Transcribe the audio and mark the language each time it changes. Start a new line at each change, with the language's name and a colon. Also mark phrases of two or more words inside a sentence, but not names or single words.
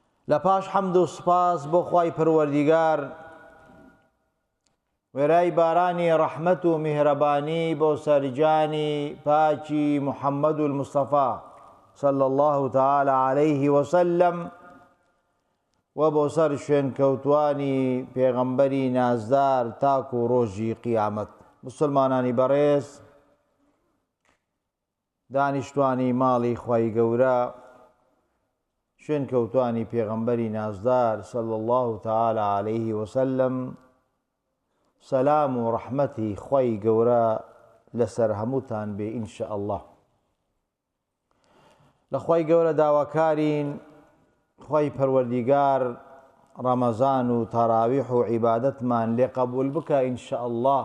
Central Kurdish: لپاش حەمد و سپاس بۆ خوای پەروەردیگار، وێرای بارانی ڕەحمەت و میهرەبانی بۆ سەرجانی پاکی محەممەد المستەفا
Arabic: صلى الله تعالى عليه وسلم
Central Kurdish: و بۆ سەر شوێن کەوتوانی پێغەمبەری نازدار تاک و ڕۆژی قیامەت. مسلمانانی بەڕێز، دانیشتوانی ماڵی خوای گەورە، شوێن کەوتوانی پێغەمبەری نازدار
Arabic: صلى الله تعالى عليه وسلم،
Central Kurdish: سەلام و ڕەحمەتی خوای گەورە لەسەر هەمووتان بێ
Arabic: ئینشاء الله.
Central Kurdish: لە خوای گەورە داواکارین خوای پەروەردیگار ڕەمەزان و تەراویح و عیبادەتمان لێ قەبوول بکە
Arabic: ئینشاء الله.